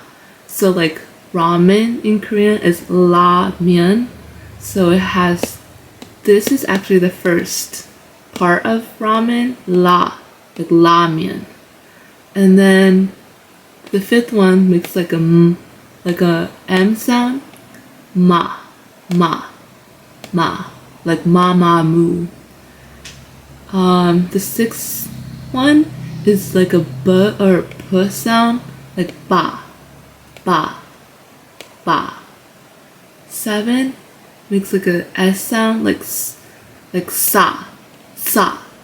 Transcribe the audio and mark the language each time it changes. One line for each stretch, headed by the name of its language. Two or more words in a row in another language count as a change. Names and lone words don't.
English: So like ramen in Korean is
Korean: la myeon.
English: So it has, this is actually the first part of ramen, la, like
Korean: la myeon.
English: And then the fifth one makes like a M sound, ma. ma, ma, like ma ma moo. The sixth one is like a b or p sound, like ba, ba, ba. 7 makes like a s sound, like sa, sa.